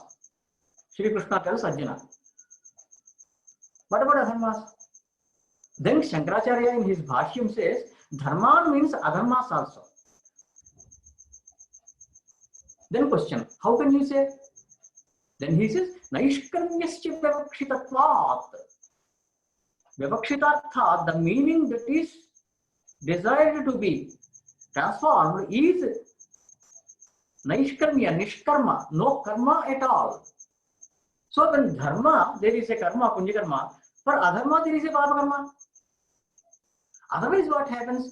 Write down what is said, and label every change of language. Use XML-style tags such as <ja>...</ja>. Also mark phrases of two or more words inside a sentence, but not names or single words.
<en>Shri Krishna tells Arjuna. What about adharmas? Then Shankaracharya in his Bhāṣyam says, dharman means adharmas also. Then question, how can you say? Then he says,</en> <sa>नैष्कर्म्यस्य विवक्षितत्वात्.</sa> <en>Vivakshitartha, the meaning that is desired to be transformed is Naishkarmya, Nishkarma, no karma at all. So when dharma, there is a karma,</en> <sa>पुण्य कर्म.</sa> <en>For adharma, there is a</en> <sa>पाप कर्म.</sa> <en>Otherwise, what happens?</en>